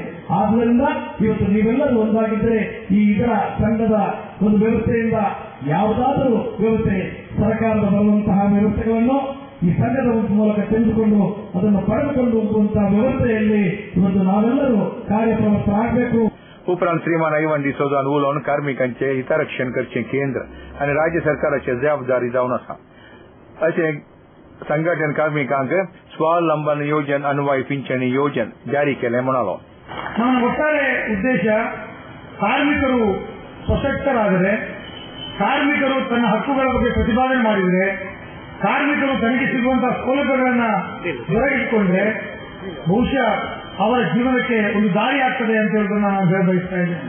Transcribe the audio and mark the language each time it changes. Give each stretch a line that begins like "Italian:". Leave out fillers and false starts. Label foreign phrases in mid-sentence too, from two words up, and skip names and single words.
Kannada: ಆದ್ದರಿಂದ ಇವತ್ತು ನೀವೆಲ್ಲರೂ ಒಂದಾಗಿದ್ದರೆ ಈ ಇದರ ಸಂಘದ ಒಂದು ವ್ಯವಸ್ಥೆಯಿಂದ ಯಾವುದಾದರೂ ವ್ಯವಸ್ಥೆ ಸರ್ಕಾರದ ಬರುವಂತಹ ವ್ಯವಸ್ಥೆಗಳನ್ನು ಈ ಸಂಘದ ಮೂಲಕ ತೆಗೆದುಕೊಂಡು ಅದನ್ನು ಪಡೆದುಕೊಂಡು ಹೋಗುವಂತಹ ವ್ಯವಸ್ಥೆಯಲ್ಲಿ ಇವತ್ತು ನಾವೆಲ್ಲರೂ ಕಾರ್ಯಪ್ರವೃತ್ತರಾಗಬೇಕು।
Konkani: उपरांत श्रीमान आयवन डिसोजान उलोवन कार्मिकांचे हितरक्षण करचे केंद्र आणि राज्य सरकाराची जबाबदारी जावन आसा अशें संघटन कार्मिकांक स्वावलंबन योजन अन्वय
Kannada: ಪಿಂಚಣಿ ಯೋಜನೆ
Konkani: ಜಾರಿ केले म्हणालो।
Kannada: ನಮ್ಮ ಒಟ್ಟಾರೆ ಉದ್ದೇಶ ಕಾರ್ಮಿಕರು ಸಶಕ್ತರಾದರೆ, ಕಾರ್ಮಿಕರು ತನ್ನ ಹಕ್ಕುಗಳ ಬಗ್ಗೆ ಪ್ರತಿಪಾದನೆ ಮಾಡಿದರೆ, ಕಾರ್ಮಿಕರು ತನಗೆ ಸಿಗುವಂತಹ ಸೌಲಭ್ಯಗಳನ್ನು ದೊರಕಿಸಿಕೊಂಡ್ರೆ ಬಹುಶಃ ಅವರ ಜೀವನಕ್ಕೆ ಒಂದು ದಾರಿ ಆಗ್ತದೆ ಅಂತ ಹೇಳೋದನ್ನ ನಾನು ಹೇಳಬಯಸ್ತಾ ಇದ್ದೇನೆ।